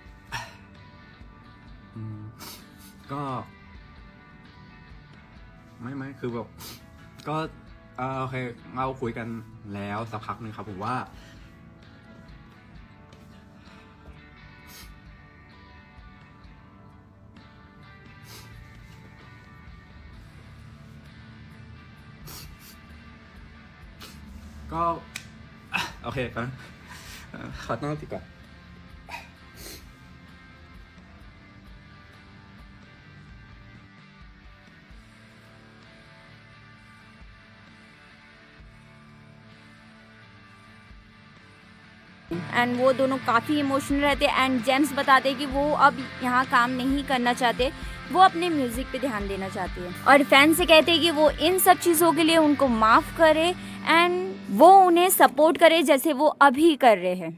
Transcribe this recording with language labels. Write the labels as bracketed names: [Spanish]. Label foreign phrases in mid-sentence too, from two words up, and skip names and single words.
[Thai] ๆก็ไม่คือแบบก็โอเคเราคุยกันแล้วสักพักนึงครับผมว่าก็โอเคครับขอตั้งสติก่อน [Hindi] एंड वो दोनों काफ़ी इमोशनल रहते हैं एंड जेम्स बताते हैं कि वो अब यहाँ काम नहीं करना चाहते, वो अपने म्यूज़िक पे ध्यान देना चाहते हैं और फैन से कहते हैं कि वो इन सब चीज़ों के लिए उनको माफ़ करे एंड वो उन्हें सपोर्ट करे जैसे वो अभी कर रहे हैं।